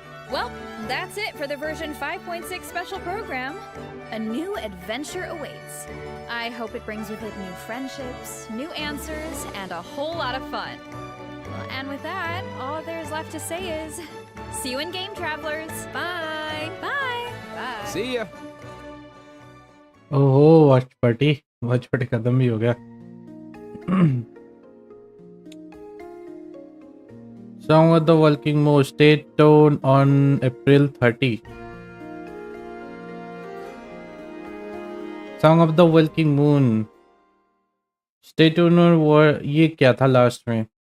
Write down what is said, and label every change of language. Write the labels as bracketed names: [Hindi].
[English] Well, that's it for the version 5.6 special program. A new adventure awaits. I hope it brings with it new friendships, new answers, and a whole lot of fun. Well, and with that, all there's left to say is, see you in game, travelers. Bye. Bye. Bye. See ya. [Hindi] ओहो, watch party खत्म भी हो गया। [English] Song of the Walking Moon, stay tuned on April 30. Song of the Walking Moon, stay tuned on [Hindi] ये क्या था last में?